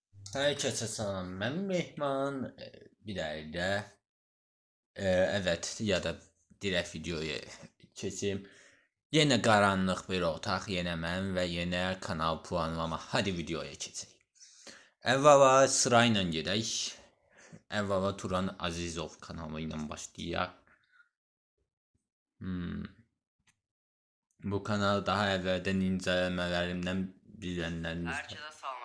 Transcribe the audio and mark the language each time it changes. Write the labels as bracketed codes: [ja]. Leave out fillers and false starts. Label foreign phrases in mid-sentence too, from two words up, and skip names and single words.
[tr] Herkese selam. Ben Mehman. Bir de evet ya da direkt videoya keçeyim. Yine karanlık bir otaq, yine mən və yine kanal puanlama. [az] Hadi videoya keçək. Əvvəla sırayla gedək. Əvvəla Turan Azizov kanalı ilə başlayaq. Bu kanal daha əvvəldən incələmələrimdən bilənləriniz Hər kəsə salamlar.